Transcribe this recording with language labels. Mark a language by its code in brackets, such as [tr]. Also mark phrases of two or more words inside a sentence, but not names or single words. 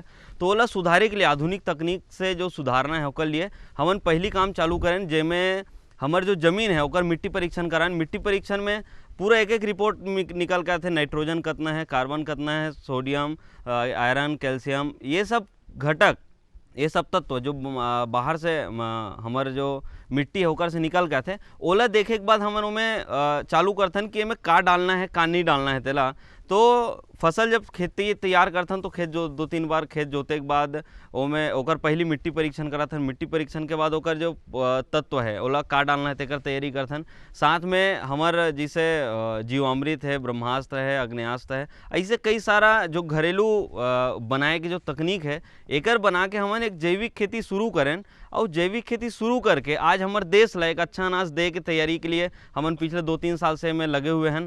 [hne] तो ओला सुधारे के लिए आधुनिक तकनीक से जो सुधारना है ओकर लिए हमन पहली काम चालू करें, जेमें हमार जो ज़मीन है ओकर मिट्टी परीक्षण कराएं। मिट्टी परीक्षण में पूरा एक रिपोर्ट निकल के आते, नाइट्रोजन कितना है, कार्बन कितना है, सोडियम, आयरन, कैल्शियम, ये सब घटक, ये सब तत्व जो बाहर से हमारे जो मिट्टी है ओकर से निकल गए थे, ओला देखे के बाद हमन उमें चालू करथन कि में का डालना है का नहीं डालना है तेला। तो फसल जब खेती तैयार करथन तो खेत जो 2-3 बार खेत जोते के बाद ओमे ओकर पहली मिट्टी परीक्षण करथन। मिट्टी परीक्षण के बाद ओकर जो तत्व है ओला का डालना है तेकर तैयारी करथन। साथ में हमर जैसे जीवामृत है, ब्रह्मास्त्र है, अग्नेयास्त्र है, ऐसे कई सारा जो घरेलू बनाए के जो तकनीक है एकर बना के हमन एक जैविक खेती शुरू करें। और जैविक खेती शुरू करके आज हमार देश ला एक अच्छा अनाज दे के तैयारी के लिए हमन पिछले 2-3 साल से में लगे हुए हैं।